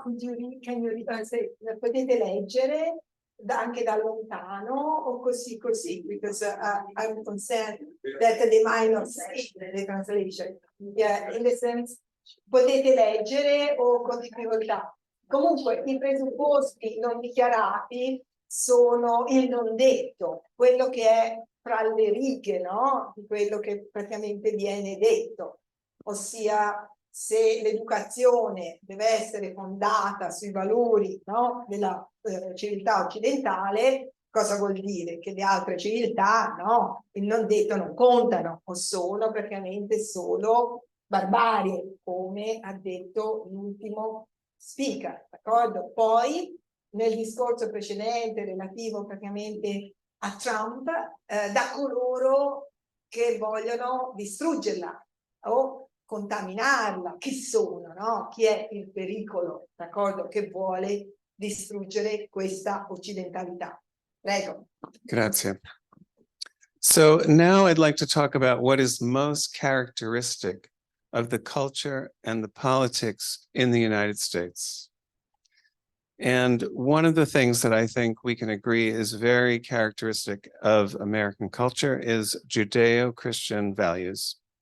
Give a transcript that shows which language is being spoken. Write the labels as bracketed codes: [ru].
[en] Could you read, can you read, [it] potete leggere anche da lontano o così così? [en] Because I'm concerned that they might not see the translation. Yeah, in the sense, [it] potete leggere o con difficoltà. Comunque i presupposti non dichiarati sono il non detto, quello che è fra le righe, no? Di quello che praticamente viene detto, ossia se l'educazione deve essere fondata sui valori, no, della civiltà occidentale, cosa vuol dire? Che le altre civiltà, no, il non detto non contano o sono praticamente solo barbarie, come ha detto l'ultimo speaker, d'accordo? Poi nel discorso precedente relativo praticamente a Trump, da coloro che vogliono distruggerla o contaminarla, chi sono, no? Chi è il pericolo, d'accordo, che vuole distruggere questa occidentalità. Prego. Grazie. [en] So now I'd like to talk about what is most characteristic of the culture and the politics in the United States. And one of the things that I think we can agree is very characteristic of American culture is Judeo-Christian values.